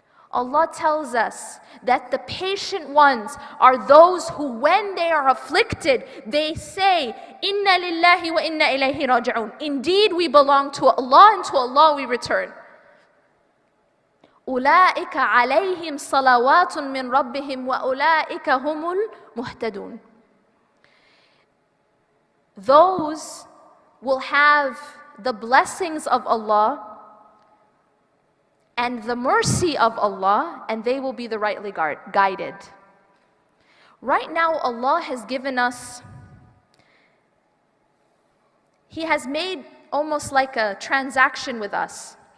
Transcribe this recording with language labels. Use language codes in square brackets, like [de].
[en] Allah tells us that the patient ones are those who, when they are afflicted, they say, [ar] Inna lillahi wa inna ilayhi raji'un. [en] Indeed, we belong to Allah, and to Allah we return. [ar] أولئك عليهم صلوات من ربهم وأولئك هم المهتدون. [en] Those will have the blessings of Allah and the mercy of Allah, and they will be the rightly guided. Right now, Allah has given us, He has made almost like a transaction with us.